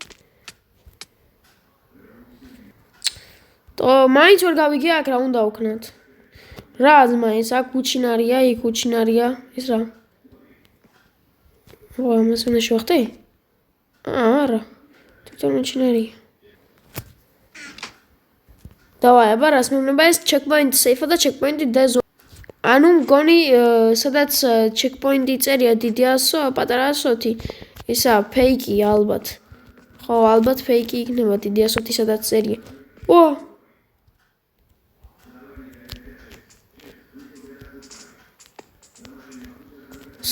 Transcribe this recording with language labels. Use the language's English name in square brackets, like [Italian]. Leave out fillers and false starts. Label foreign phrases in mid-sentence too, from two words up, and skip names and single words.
[Georgian] მაინც ვერ გავიგე აქ რა უნდა ვქნათ. რა ძმა ეს აქ უჩინარია, იქ უჩინარია. ეს რა? ამას უნდა შევახტე? არა. თვითონ უჩინარია. დავაი, აბა რას მეუბნება ეს [English] checkpoint safe [Georgian] და [English] checkpoint death. [Georgian] ანუ მგონი სადაც checkpoint-ი წერია დიდი ასო, პატარა ასოთი. ისა ფეიკი ალბათ. ხო, ხო, ალბათ ფეიკი იქნება დიდი ასოთი სადაც წერია. ო! სა.